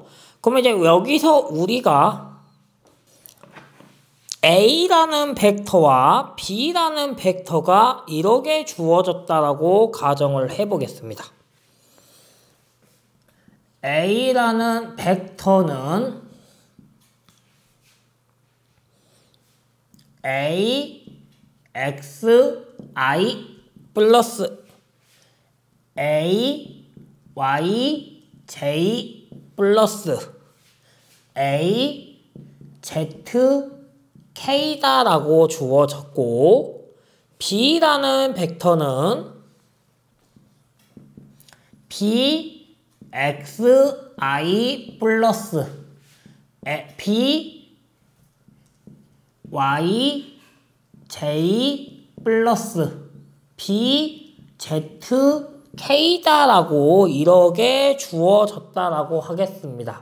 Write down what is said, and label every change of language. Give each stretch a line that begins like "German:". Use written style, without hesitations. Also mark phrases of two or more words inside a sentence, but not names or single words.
Korean: 그러면 이제 여기서 우리가 A라는 벡터와 B라는 벡터가 이렇게 주어졌다라고 가정을 해보겠습니다. A라는 벡터는 A, X, I 플러스 A, Y, J 플러스 A, Z, K다라고 주어졌고 B라는 벡터는 B, X, I 플러스 B, Y, J 플러스 B, Z, K다라고 이렇게 주어졌다라고 하겠습니다.